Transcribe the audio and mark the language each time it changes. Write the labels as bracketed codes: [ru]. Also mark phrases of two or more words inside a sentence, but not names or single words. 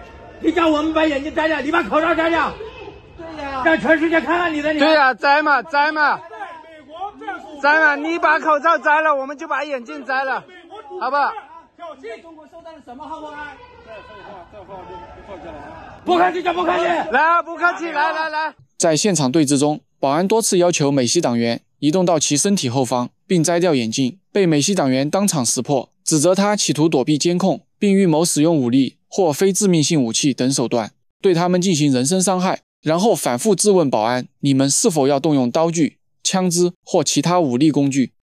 [zh] 你叫我們把眼鏡摘掉，你把口罩摘掉。對呀，讓全世界看看你的臉。對呀，摘嘛。摘嘛，你把口罩摘了，我們就把眼鏡摘了，好不好？你在中國受到了什麼好不好？不客氣就不客氣，來，不客氣，來。在現場對峙中，保安多次要求美西黨員移動到其身體後方，並摘掉眼鏡，被美西黨員當場識破，指責他企圖躲避監控，並預謀使用武力或非致命性武器等手段，對他們進行人身傷害，然後反覆質問保安：你們是否要動用刀具、槍支或其他武力工具？